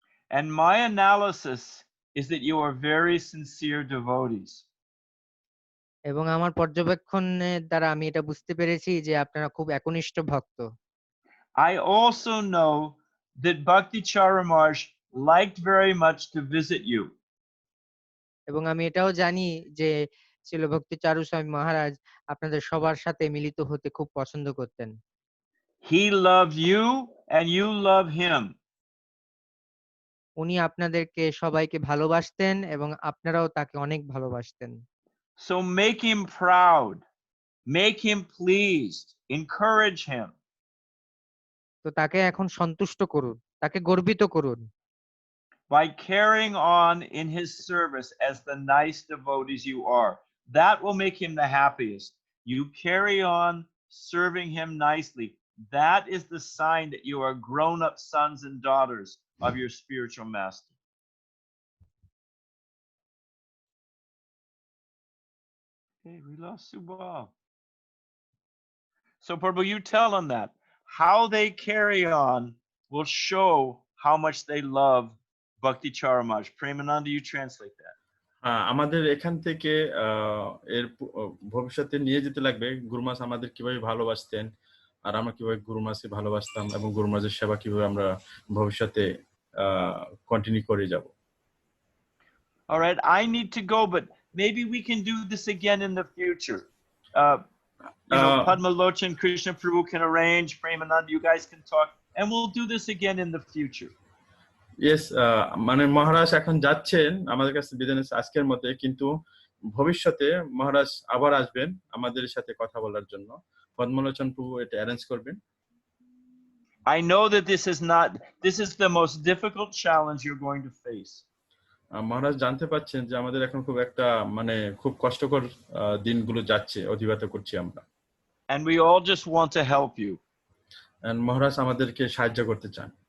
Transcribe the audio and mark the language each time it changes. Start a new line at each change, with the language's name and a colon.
English: And my analysis is that you are very sincere devotees.
Bangla: এবং আমার পর্যবেক্ষণের দ্বারা আমি এটা বুঝতে পেরেছি যে আপনারা খুব একনিষ্ঠ ভক্ত।
English: I also know that Bhakti Charamaj liked very much to visit you.
Bangla: এবং আমি এটাও জানি যে শ্রীল ভক্তি চারু স্বামী মহারাজ আপনাদের সবার সাথে মিলিত হতে খুব পছন্দ করতেন।
English: He loved you and you love him.
Bangla: উনি আপনাদেরকে সবাইকে ভালোবাসতেন এবং আপনারাও তাকে অনেক ভালোবাসতেন।
English: So make him proud, make him pleased, encourage him.
Bangla: তো তাকে এখন সন্তুষ্ট করুন, তাকে গর্বিত করুন।
English: By carrying on in his service as the nice devotees you are. That will make him the happiest. You carry on serving him nicely. That is the sign that you are grown-up sons and daughters of your spiritual master. Hey, we lost Subal. So Prabhu, you tell them that. How they carry on will show how much they love Bhakti Charamaj. Premananda, you translate that.
Bangla: আমাদের এখান থেকে এর ভবিষ্যতে নিয়ে যেতে লাগবে গুরুমাস আমাদের কিভাবে ভালোবাসতেন আর আমরা কিভাবে গুরুমাসকে ভালোবাসতাম এবং গুরুমাসের সেবা কিভাবে আমরা ভবিষ্যতে কন্টিনিউ করে যাব।
English: All right, I need to go, but maybe we can do this again in the future. Padma Lochan, Krishna Prabhu can arrange, Premananda, you guys can talk, and we'll do this again in the future.
Bangla: Yes, মানে মহারাজ এখন যাচ্ছেন আমাদের কাছে বিদায় নিচ্ছে আজকের মতে, কিন্তু ভবিষ্যতে মহারাজ আবার আসবেন আমাদের সাথে কথা বলার জন্য। পদ্মলোচন প্রভু এটা অ্যারেঞ্জ করবেন।
English: I know that this is the most difficult challenge you're going to face.
Bangla: মহারাজ জানতে পাচ্ছেন যে আমাদের এখন খুব একটা মানে খুব কষ্টকর দিনগুলো যাচ্ছে, অতিবাহিত করছি আমরা।
English: And we all just want to help you.
Bangla: And মহারাজ আমাদেরকে সাহায্য করতে চান।